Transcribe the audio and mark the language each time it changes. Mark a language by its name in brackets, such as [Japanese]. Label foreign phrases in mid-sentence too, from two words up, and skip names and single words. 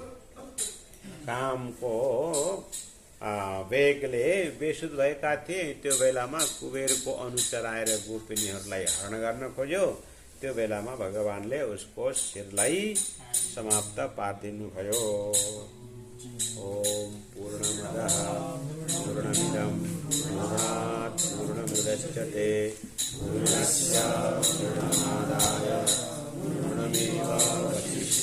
[Nepali] कामको वेगले बेसुध भएका थिए। त्यो बेलामा कुबेरको अनुचर आएर गोपिनीहरूलाई हरण गर्न खोज्यो। त्यो बेलामा भगवानले उसको शिरलाई समाप्त पारिदिनु भयो। [Sanskrit] ओम पूर्णमदः पूर्णमिदं पूर्णात् पूर्णमुदच्यते पूर्णस्य पूर्णमादाय पूर्णमेवावशिष्यते।